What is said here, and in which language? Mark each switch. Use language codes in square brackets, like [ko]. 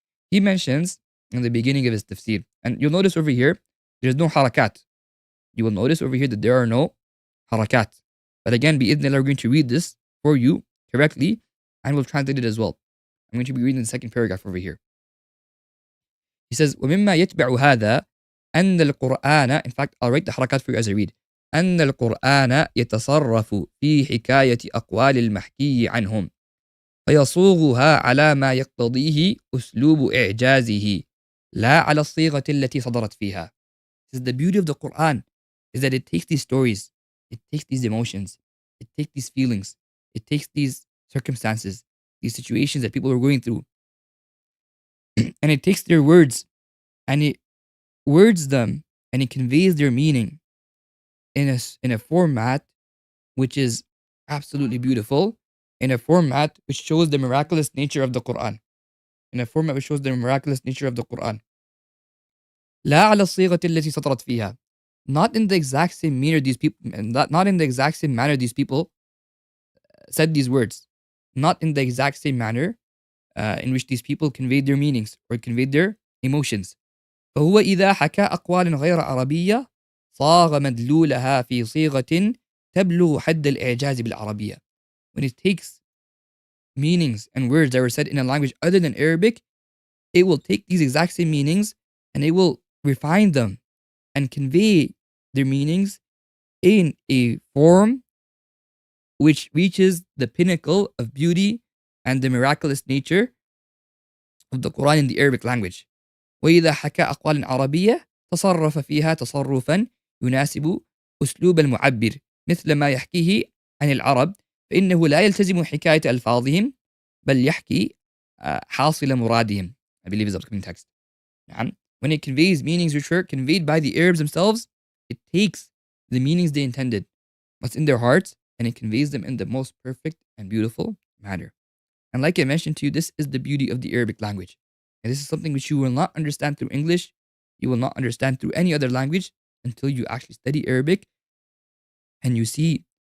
[en] He mentions in the beginning of his tafsir, and you'll notice over here, there's no harakat. You will notice over here that there are no harakat. But again, bi'idhnillah, we're going to read this for you correctly, and we'll translate it as well. I'm going to be reading the second paragraph over here. He says, [ar] وَمِمَّا يَتْبَعُ هَذَا أَنَّ الْقُرْآنَ. [en] In fact, I'll write the harakat for you as I read. [ar] أن القرآن يتصرف في حكاية أقوال المحكي عنهم فيصوغها على ما يقتضيه أسلوب إعجازه لا على الصيغة التي صدرت فيها. [en] This is the beauty of the Quran, is that it takes these stories, it takes these emotions, it takes these feelings, it takes these circumstances, these situations that people are going through, and it takes their words and it words them and it conveys their meaning in a format which is absolutely beautiful, in a format which shows the miraculous nature of the Quran. In a format which shows the miraculous nature of the Quran. [ar] لا على الصيغة التي سطرت فيها. [en] Not in the exact same manner these people, not in the exact same manner these people said these words. Not in the exact same manner in which these people conveyed their meanings or conveyed their emotions. [ar] فهو إذا حكى أقوال غير عربية صاغ مدلولها في صيغة تبلغ حد الإعجاز بالعربية. [en] When it takes meanings and words that were said in a language other than Arabic, it will take these exact same meanings and it will refine them and convey their meanings in a form which reaches the pinnacle of beauty and the miraculous nature of the Quran in the Arabic language. [ar] وإذا حكى أقوال عربية تصرف فيها تصرفا يناسب أسلوب المعبر مثل ما يحكيه عن العرب فإنه لا يلتزم حكاية ألفاظهم بل يحكي حاصل مرادهم. [en] I believe is the upcoming text. When it conveys meanings which were conveyed by the Arabs themselves, it takes the meanings they intended, what's in their hearts, and it conveys them in the most perfect and beautiful manner. And like I mentioned to you, this is the beauty of the Arabic language. And this is something which you will not understand through English, you will not understand through any other language until you actually study Arabic and you see